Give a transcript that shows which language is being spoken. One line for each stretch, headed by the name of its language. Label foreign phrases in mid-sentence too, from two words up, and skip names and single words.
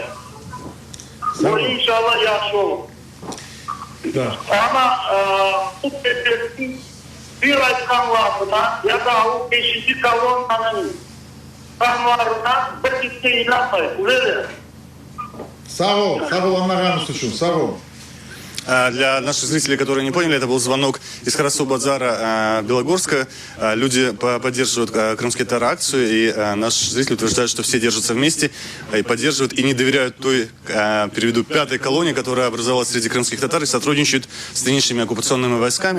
Crimean Tatar: O inşallah yaxşı olur. Да. Ama bu devletin bir aykan lafına ya da o 5. kolonnanın kanlarına bir gitse inanmayın. Öyle. Sağ ol Аннаган Сучун, sağ ol.
Russian: Для наших зрителей, которые не поняли, это был звонок из Карасу-Базара Белогорска. Люди поддерживают крымский татар акцию, и наш зритель утверждает, что все держатся вместе и поддерживают, и не доверяют той, переведу, пятой колонии, которая образовалась среди крымских татар и сотрудничают с нынешними оккупационными войсками.